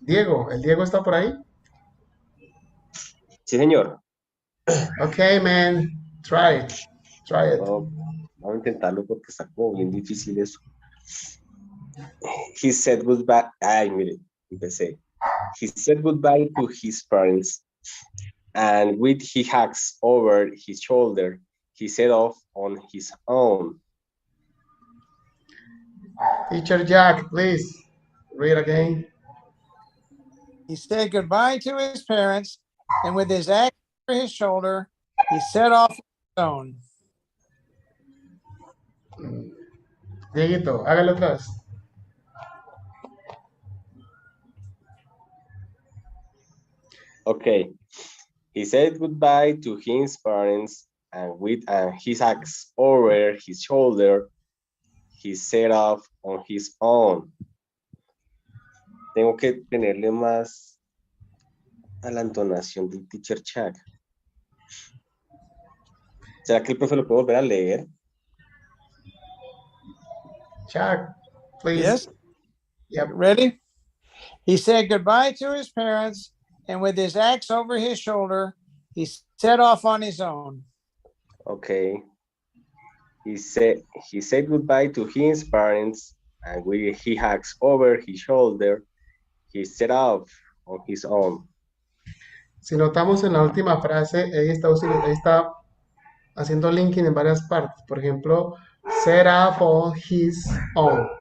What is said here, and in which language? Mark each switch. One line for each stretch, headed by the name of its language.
Spanish: Diego, ¿el Diego está por ahí? Sí, señor.
English: Ok, man, try it.
Spanish: Vamos a intentarlo porque está como bien difícil eso.
English: He said goodbye.
Spanish: Ay, mire, empecé.
English: He said goodbye to his parents, and with his axe over his shoulder, he set off on his own. Teacher Jack, please read again. He said goodbye to his parents, and with his axe over his shoulder, he set off on his own.
Spanish: Dieguito, hágalo otra vez.
English: Okay. He said goodbye to his parents, and with his axe over his shoulder, he set off on his own.
Spanish: Tengo que tenerle más a la entonación del teacher Chuck. ¿Será que el profe lo puede volver a leer?
English: Chuck, please. Yes. Yep. Ready? He said goodbye to his parents, and with his axe over his shoulder, he set off on his own. Okay. He said goodbye to his parents, and with his axe over his shoulder, he set off on his own.
Spanish: Si notamos en la última frase, ella está haciendo linking en varias partes. Por ejemplo,
English: set off on his own.